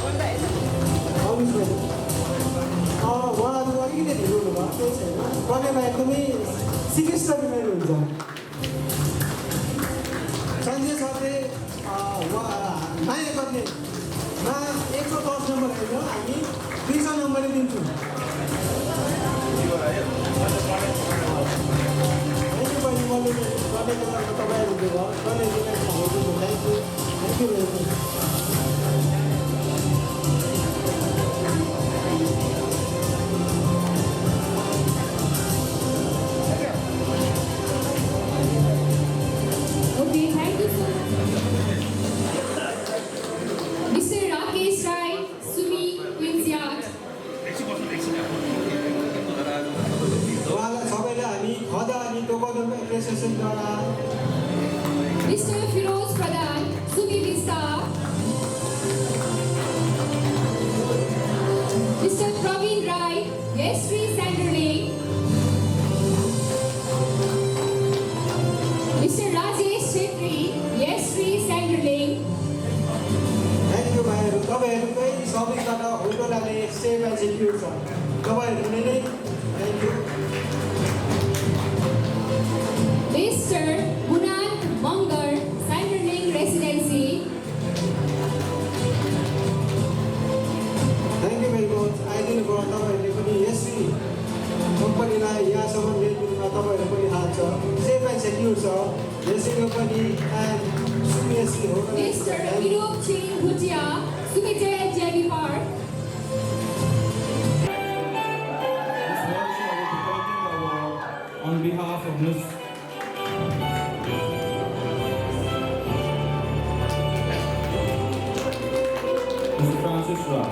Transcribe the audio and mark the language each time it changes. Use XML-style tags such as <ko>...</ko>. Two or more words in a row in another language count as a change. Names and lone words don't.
<ne>उहाँहरू अलिकति ढिलो हुनुभयो केही छैन पढ्नेमा एकदमै सिकिस्त बिमारी हुन्छ सञ्जय सरले माया गर्नेमा 110 नम्बर होइन हामी 200 नम्बरै दिन्छौँ बहिनी मैले गरेको तपाईँहरूको भयो गर्ने</ne> <en>thank you very much Okay, thank you so much. Mr. Rakesh Rai, Sumi, Queen's Yard.</en> <ne>उहाँलाई सबैलाई हामी खदा अनि</ne> <en>token appreciationद्वारा Mr. Firoz Pradhan, Sumi Vista. Mr. Praveen Rai, Yashri Sanderling. Mr. Rajesh Shetty, Yashri Sanderling. thank you</en> <ne>भाइहरू तपाईँहरूकै सबैबाट होटलले</ne> <en>save and secure</en> <ne>छ तपाईँहरूले नै</ne> <en>thank you Mr. Munant Mangar, Sanderling Residency. thank you very much</en> <ne>आइदिनु भयो तपाईँहरूले पनि यसरी कम्पनीलाई यहाँसम्म ल्याइदिनुमा तपाईँहरू पनि हात छ</ne> <en>safe and secure</en> <ne>छ यसरी पनि एन्ड सुमिएससी</ne> <en>Mr. होटल Viroop Ching Bhutia, Sumitel JB Park. On behalf of Ms. Francis Rai.</en>